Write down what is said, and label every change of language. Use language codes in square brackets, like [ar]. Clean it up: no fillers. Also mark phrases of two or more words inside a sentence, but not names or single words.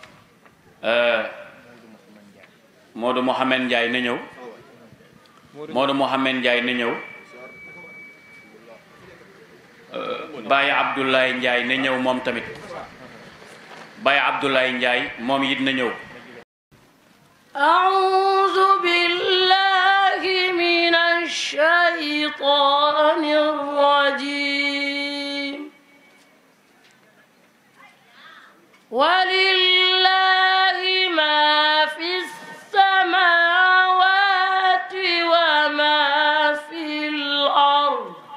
[wo] Modou Mohamed Ndiaye na ñëw Modou Mohamed Ndiaye na ñëw Baye Abdoulaye Ndiaye na ñëw moom tamit Baye Abdoulaye Ndiaye moom it na ñëw [ar] أعوذ بالله من الشيطان الرجيم ولله ما في السماوات وما في الأرض